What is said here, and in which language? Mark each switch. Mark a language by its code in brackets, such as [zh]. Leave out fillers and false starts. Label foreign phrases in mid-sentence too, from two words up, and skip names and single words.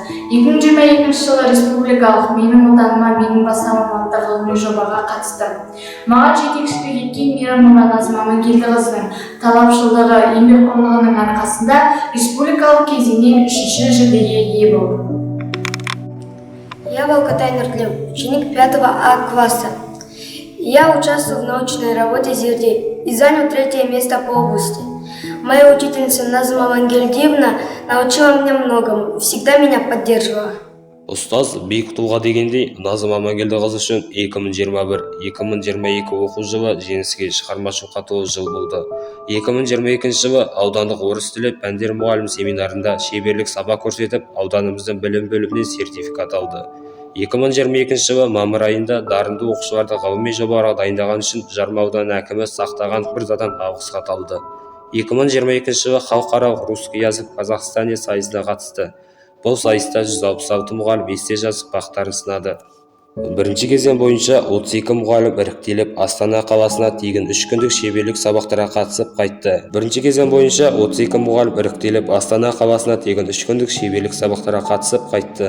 [kk] 2022 жылы республикалық "Менің отаныма менің бастамам" атты ғылыми жобаға қатыстым. Маған жетекшілік еткен мейрамова Назым Амангелдіқызының талапшылдығы, еңбекқорлығының арқасында республикалық кезеңнен 3-ші жүлдеге ие болдым. [ru] Я Волкотай Нуртлим, ученик 5 А класса. Я участвовал в научной работе «Зердей» и занял 3-е место по области. Моя учительница Назым Амангелдиевна научила меня многому, всегда меня поддерживала. [kk] Ұстаз биік тұлға дегендей, Назым Амангелдіқызы үшін 2021-2022 оқу жылы жеңіске шығармашылыққа толы жыл болды. 2022 жылы аудандық орыс тілі пәндер мұғалім семинарында шеберлік сабақ көрсетіп, ауданымыздың білім бөлімінен сертификат алды. 2022 жылы мамыр айында дарынды оқушыларды ғылыми жобаларға дайындаған үшін Жарма ауданы әкімі Сақтаған Мырзадан алғыс хат алды. 2022 жылы халықаралық [ru] русский язык Казахстане [kk] сайысына қатысты. Бұл сайыста 166 мұғалім есте жазып бақтарын сынады. Бірінші кезең бойынша 32 мұғалім іріктеліп, Астана қаласына тегін 3 күндік шеберлік сабақтарға қатысып қайтты. Бірінші кезең бойынша 32 мұғалім іріктеліп, Астана қаласына тегін 3 күндік шеберлік сабақтарға қатысып қайтты.